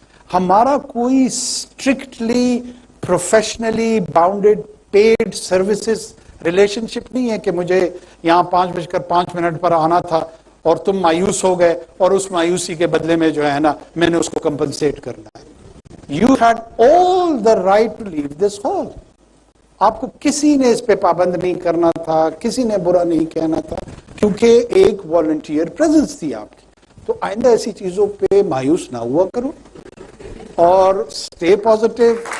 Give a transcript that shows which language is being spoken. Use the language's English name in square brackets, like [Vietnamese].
[Urdu] ہمارا کوئی strictly professionally bounded paid services relation شپ نہیں ہے کہ مجھے یہاں 5:05 پر آنا تھا اور تم مایوس ہو گئے اور اس مایوسی کے بدلے میں جو ہے نا میں نے اس کو کمپنسیٹ کرنا ہے. [English] You had all the right to leave this hall. [Urdu] آپ کو کسی نے اس پہ پابند نہیں کرنا تھا، کسی نے برا نہیں کہنا تھا، کیونکہ ایک والنٹیئر پریزنس تھی آپ کی. تو آئندہ ایسی چیزوں پہ مایوس نہ ہوا کرو اور [English] Stay positive.